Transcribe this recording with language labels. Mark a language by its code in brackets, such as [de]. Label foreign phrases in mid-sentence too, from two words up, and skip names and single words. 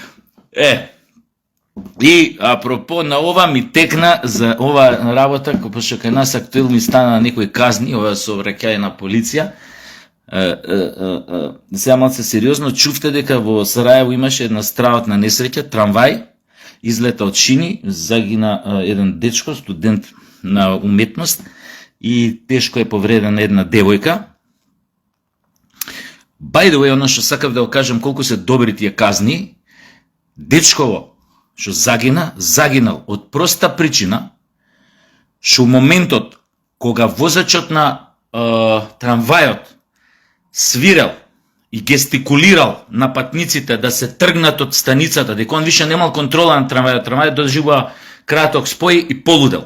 [mk] И апропо на ова ми текна за ова работа, пошто кај нас актуелни стана некои казни, ова со враќање на полиција. Сега малце сериозно, чувте дека во Сарајево имаше една страхотна несреќа, трамвај, излета од шини, загина еден дечко, студент на уметност, и тешко е повредена една девојка. [en] By the way, [mk] оно што сакав да го кажам колку се добри тие казни, дечково што загинал од проста причина, што моментот кога возачот на трамвајот свирел и гестикулирал на патниците да се тргнат од станицата, дека он више немал контрола на трамвајот, трамвајот доживува краток спој и полудел.